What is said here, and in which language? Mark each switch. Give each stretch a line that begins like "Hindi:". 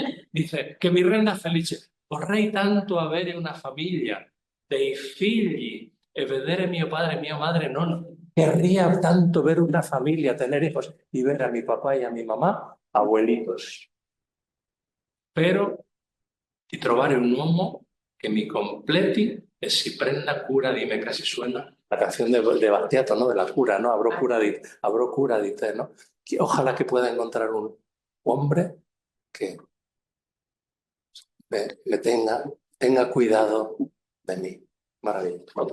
Italian: Dice che mi renda felice. Vorrei tanto avere una famiglia, dei figli e vedere mio padre e mia madre non.
Spanish: Querría tanto ver una familia, tener hijos y ver a mi papá y a mi mamá abuelitos.
Italian: Però di trovare un uomo che mi completi e si prenda cura di me.
Spanish: Casi suena la canción de Battiato, ¿no? De la cura, ¿no?
Italian: Avrò cura di te,
Spanish: ¿no? Ojalá que pueda encontrar un hombre que me tenga cuidado de mí. Maravilloso.